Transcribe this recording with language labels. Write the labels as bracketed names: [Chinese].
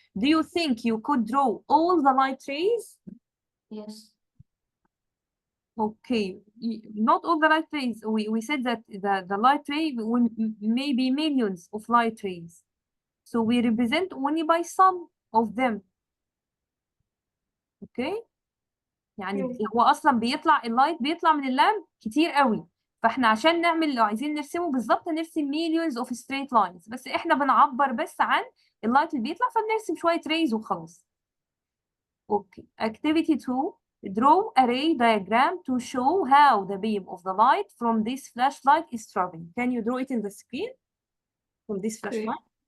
[English] Do you think you could draw all the light rays? Yes. Okay, not all the light rays. We said that the light ray will maybe millions of light rays. So we represent only by some of them. Okay. [Arabic] يعني هو اصلا اللايت بيطلع من اللامب كتير قوي، فاحنا عشان نعمل لو عايزين نرسمه بالظبط نرسم [English] millions of straight lines، [Arabic] بس احنا بنعبر بس عن اللايت اللي بيطلع فبنرسم شويه ريز وخلاص. اوكي. [English] activity 2, draw a ray diagram to show how the beam of the light from this flashlight is traveling. Can you draw it in the screen from this flashlight?